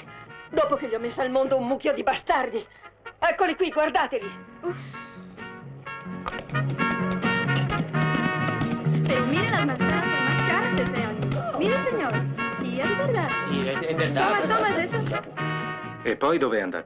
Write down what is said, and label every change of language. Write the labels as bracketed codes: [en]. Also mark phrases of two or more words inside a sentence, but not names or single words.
[it] Dopo che gli ho messo al mondo un mucchio di bastardi. Eccoli qui, guardateli. [es] Mire las manzanas son más caras de ese año. Mire, señor. Sí, es verdad. [it] Sì, è verdad. [es] Toma eso. [it] E poi dove è andato?